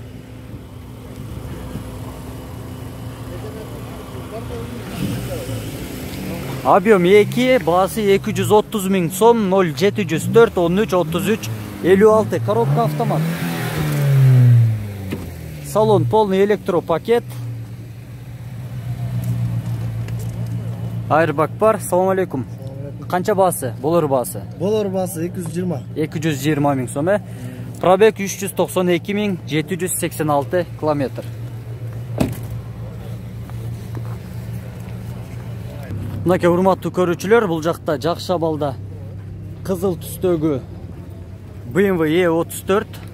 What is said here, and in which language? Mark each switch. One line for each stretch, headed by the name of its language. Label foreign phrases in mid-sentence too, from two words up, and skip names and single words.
Kyrgyz: Объем 2, басы 230 000 сом, 0704 13 33 56.
Russian: Коробка автомат. Салон полный электропакет.
Kyrgyz: Айрбак бар.
Arabic: سلام عليكم.
Kyrgyz: Қанша басы? Болор басы? Болор басы 220. 220 000 сом. Пробег 392 786 километр. Мынакей урматтуу көрүүчүлөр, бул жакта Жакшабалда кызыл түстөгү BMW E34.